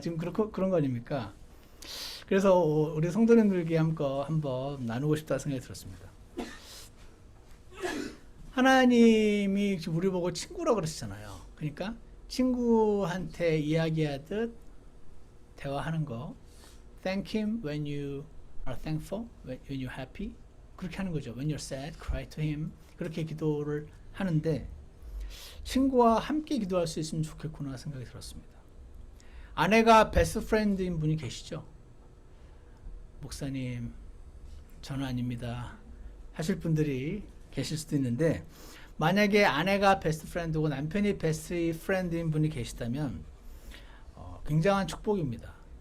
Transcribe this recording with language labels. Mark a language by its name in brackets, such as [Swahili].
[Korean] 지금 그런 거 아닙니까? 그래서 우리 성도님들에게 한번 나누고 싶다 생각이 들었습니다. 하나님이 우리 보고 친구라고 그러시잖아요. 그러니까 친구한테 이야기하듯 대화하는 거. [English] Thank him when you are thankful, when you're happy. [Korean] 그렇게 하는 거죠. [English] When you're sad, cry to him. [Korean] 그렇게 기도를 하는데 친구와 함께 기도할 수 있으면 좋겠구나 생각이 들었습니다. 아내가 베스트 프렌드인 분이 계시죠? 목사님, 저는 아닙니다 하실 분들이 계실 수도 있는데, 만약에 아내가 베스트 프렌드고 남편이 베스트 프렌드인 분이 계시다면 굉장한 축복입니다.